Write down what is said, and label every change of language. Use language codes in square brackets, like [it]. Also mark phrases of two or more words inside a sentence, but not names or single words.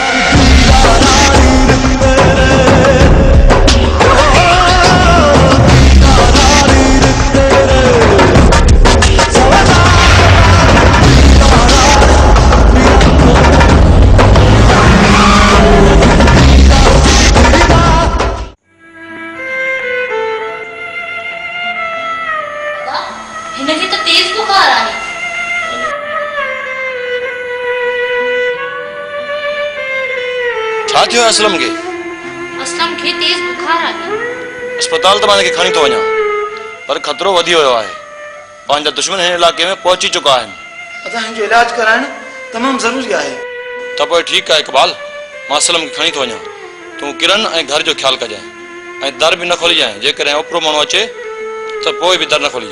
[sd] हिनखे तो तेज बुखार आहे। छा थियो असलम के? असलम खे तेज बुखार आहे। अस्पताल तो माने के खणी तो वञा पर खतरो वधी वियो आहे। पंहिंजा दुश्मन हिन इलाके में पहुची चुका आहिनि। असां हिनजो इलाज कराइण तमामु ज़रूरी आहे। त पोइ ठीकु आहे इकबाल, मां असलम खे खणी थो वञा। तूं किरण ऐं घर जो ख्यालु कजांइ ऐं दर बि न खोलिजांइ। जेकॾहिं ओपरो माण्हू अचे त पोइ बि दर न खोलिजो।